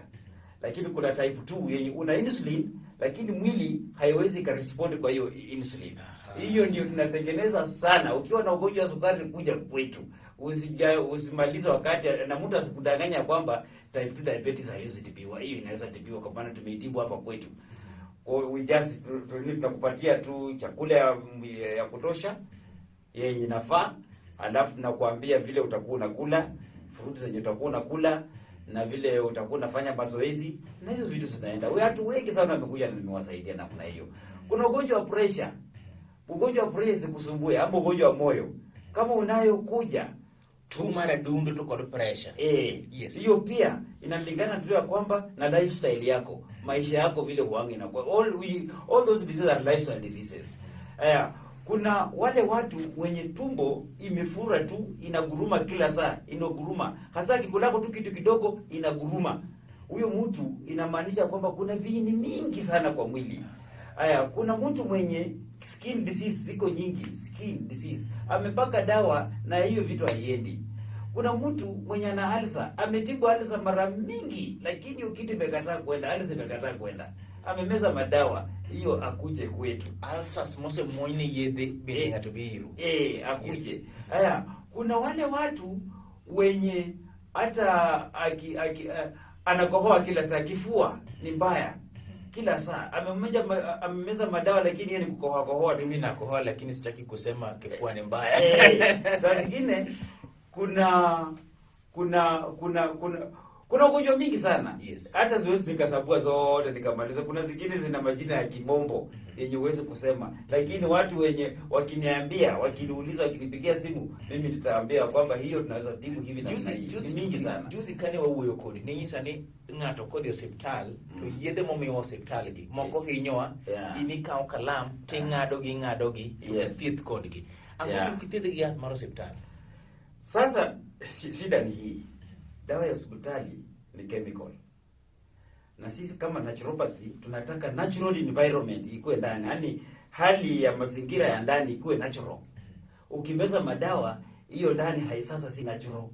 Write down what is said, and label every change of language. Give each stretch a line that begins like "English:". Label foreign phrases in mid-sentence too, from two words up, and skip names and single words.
Swahili: Lakini kuna type 2 yenye una insulin lakini mwili haiwezi kurespond kwa hiyo insulin. Hiyo ndio tunatengeneza sana. Ukiwa na ugonjwa wa sukari kuja kwetu. Usimalize wakati na mtu asikudanganya kwamba
English: type 2 diabetes
Swahili: haiwezi tibiwa. Hiyo inaweza tibiwa kwa maana tumeitibu hapa kwetu.
English: We just
Swahili: tunakupatia tu chakula ya kutosha yenye inafaa, alafu tunakuambia vile utakuwa unakula, fruits zenye utakuwa unakula na vile utakuwa unafanya mazoezi na hizo vitu zinaenda. Watu wengi sana wamekuja na nimewasaidia namna hiyo. Kuna ugonjwa wa pressure. Ugonjwa wa pressure kusumbue ama ugonjwa wa moyo. Kama unayokuja tu mara dundu tu kwa pressure. Yes. Hiyo pia inalingana tu ya kwamba na lifestyle yako, maisha yako vile uange na kwa
English: all those diseases are lifestyle diseases.
Swahili: Kuna wale watu wenye tumbo imefura tu, inaguruma kila saa, inoguruma. Hasa kikulako tu kitu kidogo inaguruma. Huyo mtu inamaanisha kwamba kuna viini mingi sana kwa mwili. Kuna mtu mwenye
English: skin disease
Swahili: ziko nyingi,
English: skin disease.
Swahili: Amepaka dawa na hiyo vitu haiendi. Kuna mtu mwenye ana ulcer, ametibu ulcer mara mingi lakini kitu imekataa kwenda, ulcer imekataa kwenda. Amemeza madawa, hiyo akuje kwetu.
Luo (Kenya and Tanzania): Ulcers mose moine yedhe bele ngatobiru.
Swahili: Akuje. Kuna wale watu wenye hata anakohoa kila saa, kifua ni mbaya. Kila saa amemeza madawa lakini yeye ni kukohoa. Mimi nakohoa lakini sitaki kusema kifua ni mbaya. Saa nyingine Kuna ugonjwa mingi sana. Yes. Hata siwezi nikasabua zote nikamaliza. Kuna zingine zina majina ya kimombo yenye uweze kusema. Lakini watu wenye wakiniambia, wakiniuliza, wakinipigia simu, mimi nitaambia kwamba hiyo tunaweza tibu hivi na hivi. Ni mingi sana.
Luo (Kenya and Tanzania): Juzi kane wawuoyo kodi ninyisa ni ng'ato kodhi osiptal to yedhe momiyo osiptal gi moko hinyowa ini kawo kalam ting'ado gi thieth kodgi. Ang'o kithiedh gi yath mar osiptal?
Swahili: Sasa shida ni hii. Dawa ya hospitali ni chemical. Na sisi kama naturopathy tunataka
English: natural environment
Swahili: ikuwe ndani. Yaani hali ya mazingira ya ndani ikuwe natural. Ukimeza madawa hiyo ndani sasa si natural.